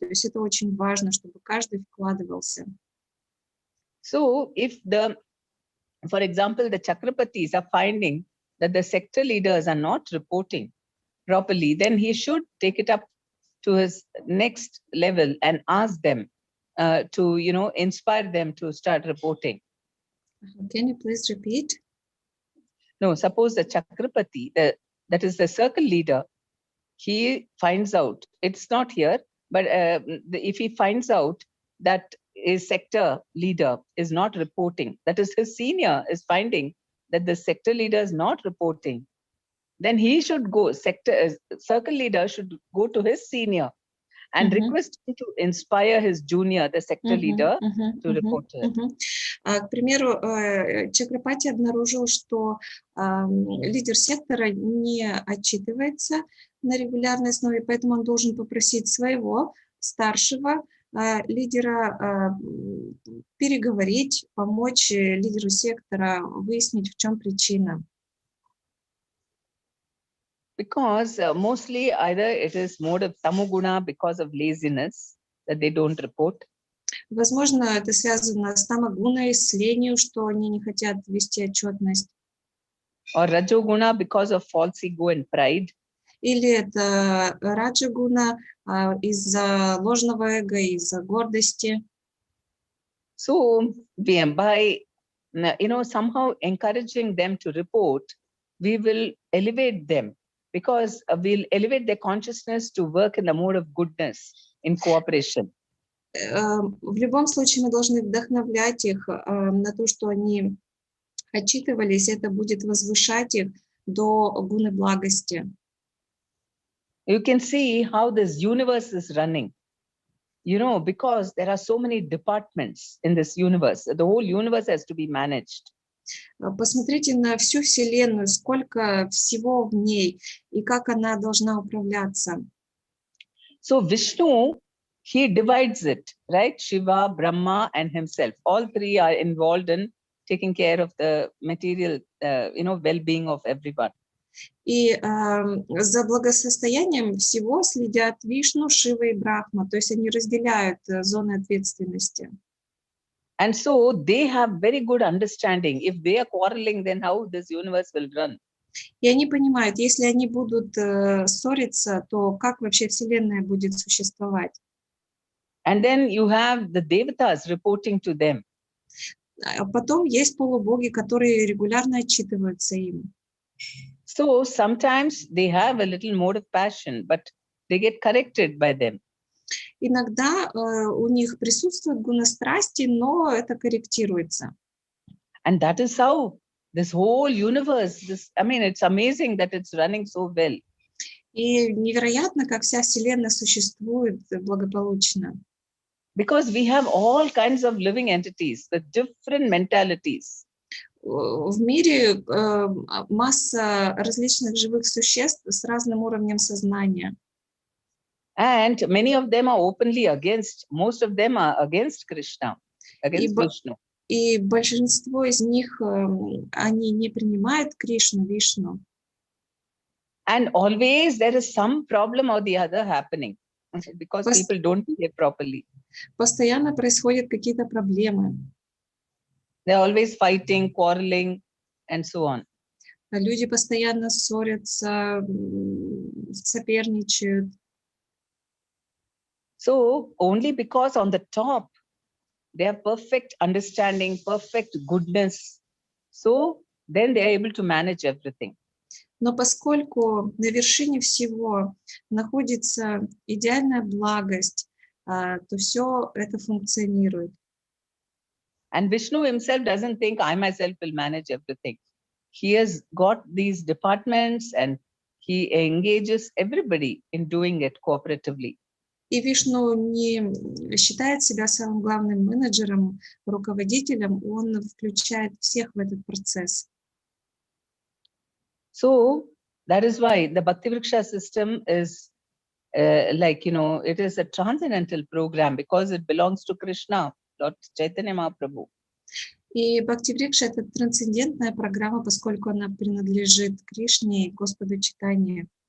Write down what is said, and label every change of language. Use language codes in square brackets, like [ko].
[ru] То есть это очень важно, чтобы каждый вкладывался. [en] So if for example, the Chakrapatis are finding that the sector leaders are not reporting properly, then he should take it up to his next level and ask them to, inspire them to start reporting. Can you please repeat? No, suppose the Chakrapati, that is the circle leader, he finds out, it's not here, but if he finds out that his sector leader is not reporting, that is his senior is finding that the sector leader is not reporting, then he should go, circle leader should go to his senior and request him to inspire his junior, the sector leader, to report to it. [ru] К примеру, Чакрапати обнаружил, что лидер сектора не отчитывается на регулярной основе, поэтому он должен попросить своего старшего лидера переговорить, помочь лидеру сектора выяснить, в чем причина. [en] Because mostly either it is mode of tamoguna because of laziness that they don't report. [ru] Возможно, это связано с тамагуной, с ленью, что они не хотят вести отчетность. [en] Or rajoguna because of false ego and pride. [ru] Или это раджагуна из-за ложного эго, из-за гордости. [en] So by somehow encouraging them to report, we will elevate them, because we'll elevate their consciousness to work in the mode of goodness, in cooperation. [ru] В любом случае мы должны вдохновлять их на то, что они отчитывались, это будет возвышать их до гуны благости. [en] You can see how this universe is running, because there are so many departments in this universe. The whole universe has to be managed. [ru] Посмотрите на всю Вселенную, сколько всего в ней и как она должна управляться. [en] So Vishnu, he divides it, right? Shiva, Brahma, and himself. All three are involved in taking care of the material, well-being of everyone. [ru] И за благосостоянием всего следят Вишну, Шива и Брахма, то есть они разделяют зоны ответственности. [en] And so they have very good understanding. If they are quarreling, then how this universe will run? [ru] И они понимают, если они будут ссориться, то как вообще Вселенная будет существовать? [en] And then you have the devatas reporting to them. [ru] А потом есть полубоги, которые регулярно отчитываются им. [en] So sometimes they have a little mode of passion, but they get corrected by them. [ru] Иногда у них присутствует гуна страсти, но это корректируется. [en] And that is how this whole universe, I mean, it's amazing that it's running so well. [ru] И невероятно, как вся Вселенная существует благополучно. [en] Because we have all kinds of living entities with different mentalities. [ru] В мире масса различных живых существ с разным уровнем сознания. [en] And many of them are openly against, most of them are against Krishna, against Vishnu. [ru] И большинство из них, они не принимают Кришну, Вишну. [en] And always there is some problem or the other happening because people don't behave properly. [ru] Постоянно происходят какие-то проблемы. [en] They're always fighting, quarreling, and so on. [ru] Люди постоянно ссорятся, соперничают. [en] So only because on the top, they have perfect understanding, perfect goodness. So then they are able to manage everything. [ru] Но поскольку на вершине всего находится идеальная благость, то все это функционирует. [en] And Vishnu himself doesn't think I myself will manage everything. He has got these departments and he engages everybody in doing it cooperatively. [ru] И Вишну не считает себя самым главным менеджером, руководителем, он включает всех в этот процесс. [en] So that is why the Bhakti-vriksha system is like, you know, it is a transcendental program because it belongs to Krishna, Lord Chaitanya Mahaprabhu. [ru] И Бхакти-врикша — это трансцендентная программа, поскольку она принадлежит Кришне и Господу Чайтанье.